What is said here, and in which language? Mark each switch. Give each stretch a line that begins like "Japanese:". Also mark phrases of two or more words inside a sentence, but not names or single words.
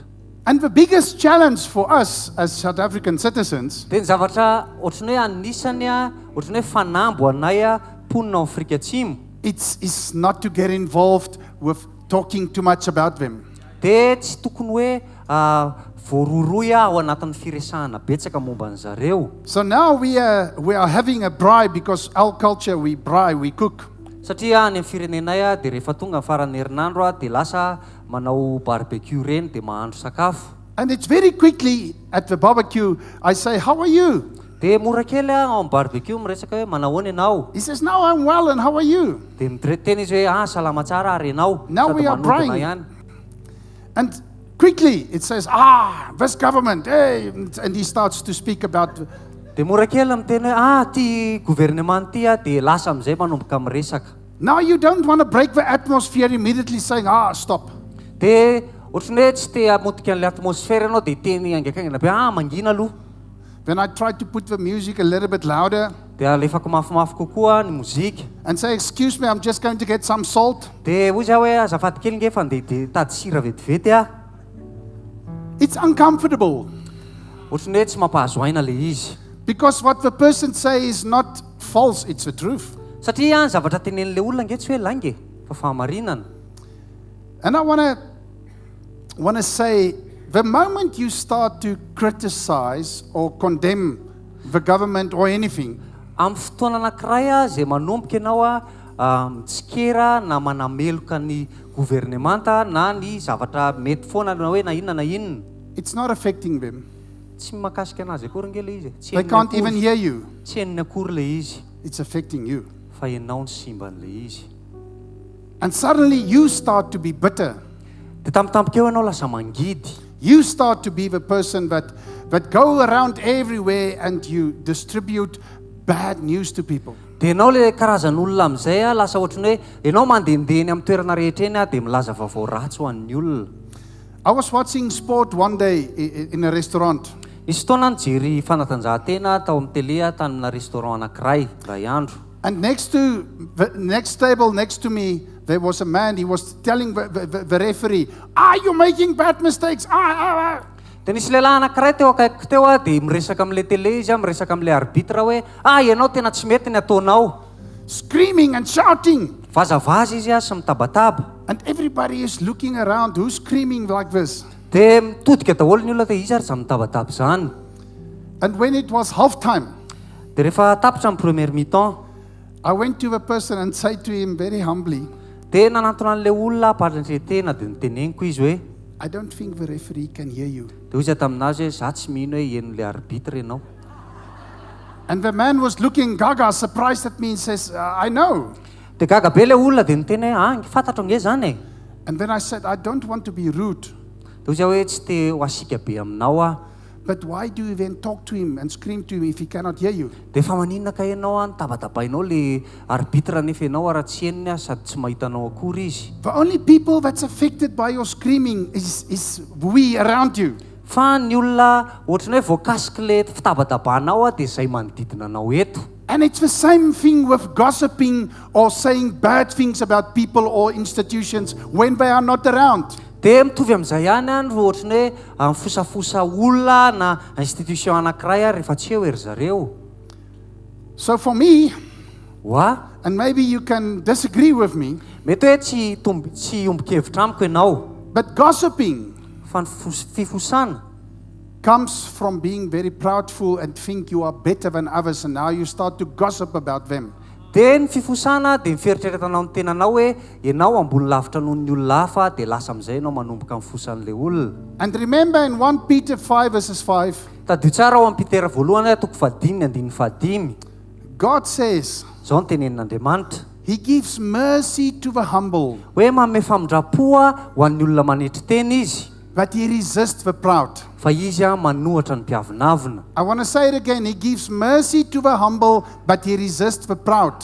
English: And the biggest challenge for us as South African citizens
Malagasy: Dia ny zavatra ohatrany hoe anisany ohatrany hoe fanambo anay mponina Afrika Atsimo,
English: it's not to get involved with talking too much about them.
Malagasy: dia tsy tokony hoe voaroroy ao anatin'ny firesahana betsaka momba ny zareo.
English: So now we are having a braai because our culture we braai, we cook.
Malagasy: Satria any amin'ny firenenay dia rehefa tonga ny faran'ny herinandro dia lasa manao barbecue reny dia mahandro sakafo.
English: And it's very quickly at the barbecue I say, how are you?
Malagasy: Dia mora kely ao amin'ny barbecue miresaka hoe manahoana ianao.
English: He says, no, I'm well, and how are you?
Malagasy: Dia miteny izy hoe salama tsara ary ianao.
English: Now we
Malagasy: Sady
English: are
Malagasy: manodina
English: praying.
Malagasy: ihany.
English: And quickly it says, this government, hey, and he starts to speak about.
Malagasy: Dia mora kely miteny hoe ty gouvernement ty dia lasa amin'izay manomboka miresaka.
English: Now you don't want to break the atmosphere immediately saying, stop.
Malagasy: Dia ohatrany hoe tsy te hamotika an'ilay atmosfera ianao dia teny angakaingana be mangina aloha.
English: Then I tried to put the music a little bit louder
Malagasy: Dia alefako mafimafy kokoa ny mozika.
English: and say, excuse me, I'm just going to get some salt.
Malagasy: Dia hoy zaho hoe azafady kely nge fa ndeha tady sira vetivety
English: It's uncomfortable
Malagasy: ohatrany hoe tsy mampahazo aina le izy.
English: because what the person says is not false, it's the truth.
Malagasy: Satria ny zavatra tenen'ilay olona nge tsy hoe lange fa fahamarinana.
English: And I want to say, the moment you start to criticize or condemn the government or anything,
Malagasy: Amin'ny fotoana anankiray zay manomboka ianao mitsikera na manameloka ny gouvernemanta na ny zavatra mety foana na hoe na inona na inona.
English: It's not affecting them.
Malagasy: Tsy mahakasika anazy akory nge le izy.
English: They can't even hear you.
Malagasy: Tsy henony akory le izy.
English: It's affecting you.
Malagasy: Fa ianao ny simban'le izy.
English: And suddenly you start to be bitter.
Malagasy: Dia tampotampokeo ianao lasa mangidy.
English: You start to be the person that go around everywhere and you distribute bad news to people.
Malagasy: Dia ianao le karazan'olona amin'izay lasa ohatrany hoe ianao mandehandehany amin'ny toerana rehetra eny dia milaza vaovao ratsy ho an'ny olona.
English: I was watching sport one day in a restaurant.
Malagasy: Nisy fotoana nijery fanatanjahantena tao amin'ny télé tamina restaurant anankiray iray andro.
English: And next to the next table next to me there was a man. He was telling the referee, "You're making bad mistakes."
Malagasy: Dia nisy lehilahy anankiray teo akaikiko teo dia miresaka amin'ilay télé izy miresaka amin'ilay arbitre hoe ianao tena tsy mety ny ataonao.
English: Screaming and shouting.
Malagasy: Vazavaza izy sy mitabataba.
English: And everybody is looking around. Who's screaming like this?
Malagasy: Dia mitodika daholo ny olona dia izy ary za mitabataba izany.
English: And when it was half time,
Malagasy: dia rehefa tapitra ny
French: premier mi-temps,
English: I went to the person and said to him very humbly,
Malagasy: dia nanantona an'ilay olona ampatran-tretena dia niteneniko izy hoe
English: I don't think the referee can hear you.
Malagasy: Dia izy taminazy hoe za tsy mino hoe henon'ilay arbitre ianao.
English: And the man was looking gaga, surprised at me and says, I know.
Malagasy: Dia gaga be ilay olona dia niteny hoe fatatra nge zany e.
English: And then I said, I don't want to be rude.
Malagasy: Dia izy hoe tsy te ho asika be aminao
English: But why do you then talk to him and scream to him if he cannot hear you?
Malagasy: Dia fa maninona ka ianao nitabatabainao le arbitre nefa ianao raha tsy henony sady tsy mahitanao akory izy.
English: The only people that's affected by your screaming is we around you.
Malagasy: Fa ny olona ohatrany hoe voakasika le fitabatabanao dia izay manodidina anao eto.
English: And it's the same thing with gossiping or saying bad things about people or institutions when they are not around.
Malagasy: Dia mitovy amin'izay ihany no ohatrany hoe mifosafosa olona na institution anankiray rehefa tsy eo ery zareo.
English: So for me, and maybe you can disagree with me,
Malagasy: mety hoe tsy ombon-kevitra amiko ianao,
English: but gossiping
Malagasy: fa ny fifosana
English: comes from being very proudful and think you are better than others, and now you start to gossip about them.
Malagasy: Dia ny fifosana dia miferitreretanao ny tenanao hoe ianao ambony lavitra noho ny olona hafa dia lasa amin'izay ianao manomboka mifosan'ilay olona.
English: And remember in 1 Peter 5 verses 5,
Malagasy: tadio tsara ao amin'ny Petera voalohany toko 5:5.
English: God says, zao ny tenenin'Andriamanitra, He gives mercy to the humble,
Malagasy: hoe manome famindrapoa ho an'ny olona manetry teny izy,
English: but He resists the proud.
Malagasy: fa izy manohatra ny mpiavinavina.
English: I want to say it again. He gives mercy to the humble, but He resists the proud.